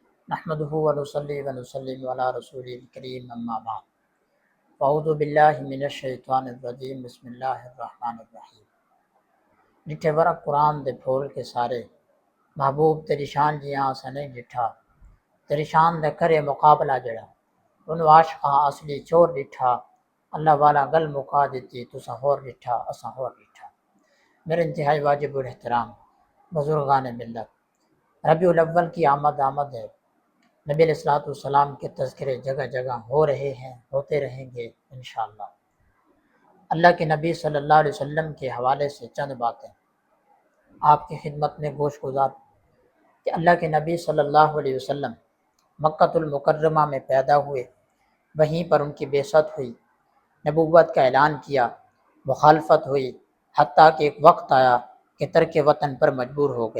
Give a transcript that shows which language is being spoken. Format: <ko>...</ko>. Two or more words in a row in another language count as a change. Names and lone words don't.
<ar>نحمده ونصلي ونسلم علی رسول الکریم اما بعد اعوذ باللہ من الشیطان الرجیم بسم اللہ الرحمن الرحیم۔</ar> <pa>ڈٹھے ورق قرآن دے پھول کے سارے محبوب تیری شان جیاں سنے ڈٹھا، تیری شان دے کرے مقابلہ جڑا ان عاشقاں اصلی چور ڈٹھا، اللہ والا گل مکا دیتی تساں ہور ڈٹھا اساں ہور ڈٹھا۔</pa> <ur>میرے انتہائی واجب الاحترام بزرگان ملت، ربیع الاول کی آمد ہے، نبی علیہ السلام کے تذکرے جگہ جگہ ہو رہے ہیں، ہوتے رہیں گے انشاءاللہ۔ اللہ کے نبی</ur> <ar>صلی اللہ علیہ وسلم</ar> <ur>کے حوالے سے چند باتیں آپ کی خدمت میں گوش گزار کہ اللہ کے نبی</ur> <ar>صلی اللہ علیہ وسلم</ar> <ur>مکہ المکرمہ میں پیدا ہوئے، وہیں پر ان کی بعثت ہوئی، نبوت کا اعلان کیا، مخالفت ہوئی، حتیٰ کہ ایک وقت آیا کہ ترک وطن پر مجبور ہو گئے۔</ur>